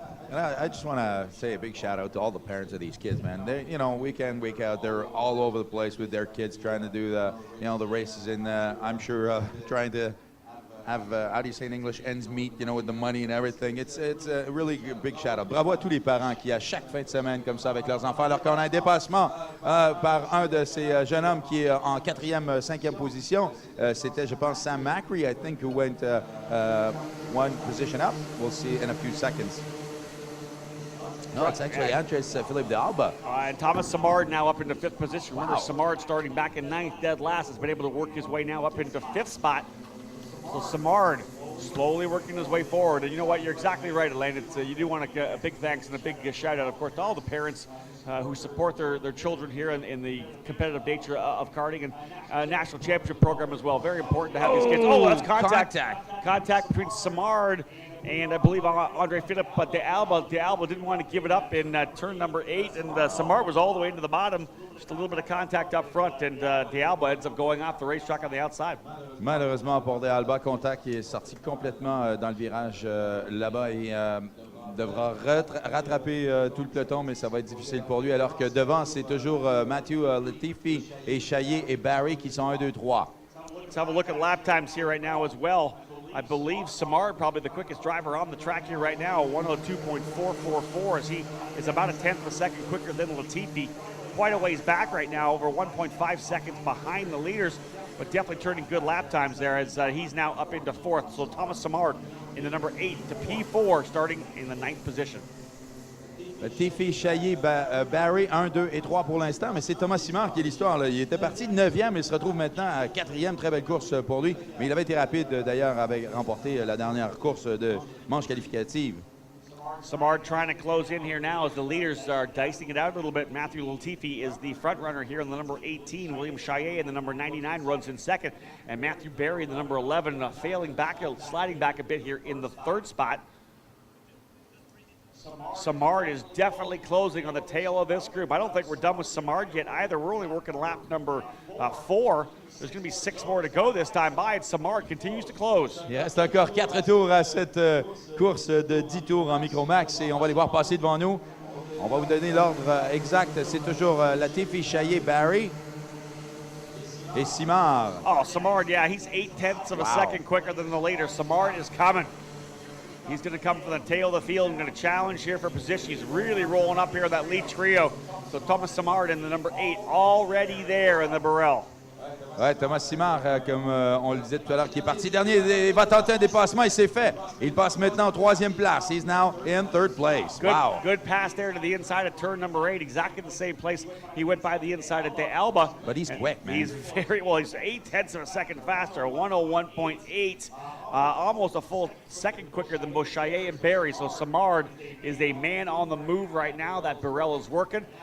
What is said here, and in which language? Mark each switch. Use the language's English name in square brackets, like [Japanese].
[English] And I just want to say a big shout out to all the parents of these kids, man. They, you know, week in, week out, they're all over the place with their kids trying to do the, you know, the races, and I'm sure trying to have, how do you say in English, ends meet, you know, with the money and everything. It's a really big shout-out. [French] Bravo à tous les parents qui, à chaque fin de semaine, comme ça, avec leurs enfants, alors qu'on a un dépassement par un de ces jeunes hommes qui est en 4e, 5e position. C'était, je pense, [English] Sam Macri, I think, who went 1 position up. We'll see in a few seconds. No, it's actually Andrés-Philippe de Alba. And Thomas Simard now up into 5th position. Remember, Simard starting back in 9th, dead last, has been able to work his way now up into 5th spot. So Simard slowly working his way forward. And you know what? You're exactly right, Elaine. It's, you do want a big thanks and a big shout out, of course, to all the parents who support their children here in the competitive nature of karting and national championship program as well. Very important to have these kids. Oh, that's contact. Contact between Simard and I believe Andre-Philippe, but De Alba didn't want to give it up in turn number 8, and Simard was all the way into the bottom. Just a little bit of contact up front, and De Alba ends up going off the racetrack on the outside. [French] Malheureusement pour De Alba, contact qui est sorti complètement dans le virage là-bas et devra rattraper tout le peloton, mais ça va être difficile pour lui, alors que devant, c'est toujours Matthew Latifi et Chaillet et Barry qui sont 1, 2, 3. [English] Let's have a look at lap times here right now as well. I believe Simard probably the quickest driver on the track here right now, 102.444, as he is about a 10th of a second quicker than Latifi. Quite a ways back right now, over 1.5 seconds behind the leaders, but definitely turning good lap times there as he's now up into 4th. So Thomas Simard in the number 8 to P4, starting in the 9th position. [French] Latifi, Chaillet, Barry, 1, 2 et 3 pour l'instant, mais c'est Thomas Simard qui est l'histoire. Il était parti de 9e, il se retrouve maintenant à 4e, très belle course pour lui. Mais il avait été rapide d'ailleurs, avait remporté la dernière course de manche qualificative. [English] Simard trying to close in here now as the leaders are dicing it out a little bit. Matthew Latifi is the front runner here in the number 18. William Chaillet in the number 99 runs in 2nd. And Matthew Barry in the number 11 sliding back a bit here in the 3rd spot. Samard is definitely closing on the tail of this group. I don't think we're done with Samard yet either. We're only working lap number 4. There's going to be 6 more to go this time by, and Samard continues to close. [French] Il reste encore 4 tours à cette course de 10 tours en Micro-MAX et on va les voir passer devant nous. On va vous donner l'ordre exact. C'est toujours Latifi, Chaillet, Barry et Simard. [English] Oh, Samard, yeah, he's 0.8 of a second quicker than the leader. Samard is coming. He's going to come from the tail of the field and going to challenge here for position. He's really rolling up here in that lead trio. So Thomas Samard in the number 8 already there in the Burrell. [French] Ouais, Thomas Simard, comme on le disait tout à l'heure, qui est parti dernier, il va tenter un dépassement, il s'est fait. Il passe maintenant en 3e place. [English] He's now in 3rd place. Wow. Good pass there to the inside of turn number 8, exactly the same place he went by the inside of De Alba. But he's quick, man. He's very well. He's 0.8 of a second faster, 101.8. Almost a full second quicker than both Chaillet and Barry. So Samard is a man on the move right now. That Burrell is working.